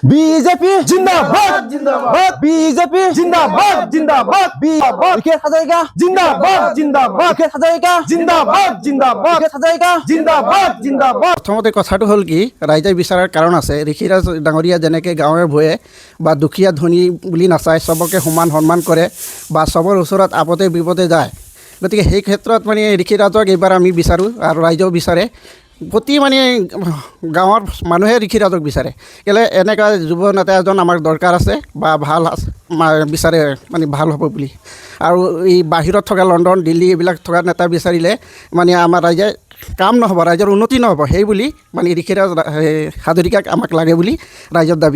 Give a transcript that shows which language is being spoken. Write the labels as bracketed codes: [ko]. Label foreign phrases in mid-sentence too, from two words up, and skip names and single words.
[hi] बीजेपी जिंदाबाद जिंदाबाद बीजेपी जिंदाबाद जिंदाबाद विकेट हजारिका जिंदाबाद जिंदाबाद विकेट हजारिका जिंदाबाद जिंदाबाद विकेट हजारिका जिंदाबाद जिंदाबाद। [as] প্ৰথমতে কথাটো হ'ল কি ৰাইজে বিচাৰাৰ কাৰণ আছে ঋষিৰাজ ডাঙৰীয়া যেনেকৈ গাঁৱে ভূঞে বা দুখীয়া ধনী বুলি নাচায় চবকে সমান সন্মান কৰে বা চবৰ ওচৰত আপদে বিপদে যায় গতিকে সেই ক্ষেত্ৰত মানে ঋষিৰাজক এইবাৰ আমি বিচাৰোঁ আৰু ৰাইজেও বিচাৰে প্ৰতি মানে গাঁৱৰ মানুহে ঋষিৰাজক বিচাৰে কেলৈ এনেকুৱা যুৱ নেতা এজন আমাক দৰকাৰ আছে বা ভাল বিচাৰে মানে ভাল হ'ব বুলি আৰু এই বাহিৰত থকা লণ্ডন দিল্লী এইবিলাক থকা নেতা বিচাৰিলে মানে আমাৰ ৰাইজে কাম নহ'ব ৰাইজৰ উন্নতি নহ'ব সেই বুলি মানে ঋষিৰাজ হাজৰিকাক আমাক লাগে বুলি ৰাইজৰ দাবী।